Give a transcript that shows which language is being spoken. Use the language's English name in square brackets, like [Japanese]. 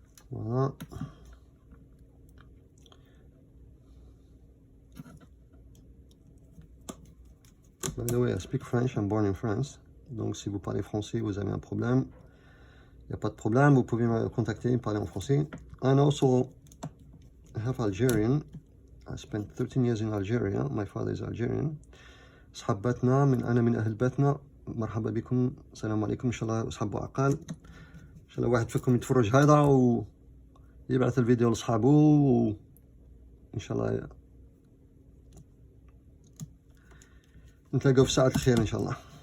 [French] Voilà. [English] By the way, I speak French, I'm born in France. [French] Donc si vous parlez français, vous avez un problème, il n'y a pas de problème, vous pouvez me contacter, parler en français. [English] And also, I have Algerian. I spent 13 years in Algeria. My father is Algerian. [Arabic] أصحاب باتنا أنا من أهل باتنا. مرحبا بكم. السلام عليكم. إن شاء الله أصحاب عقال. إن شاء الله واحد فيكم يتفرج هذا ويبعث الفيديو لأصحابه وإن شاء الله نتلاقوا في ساعة الخير إن شاء الله.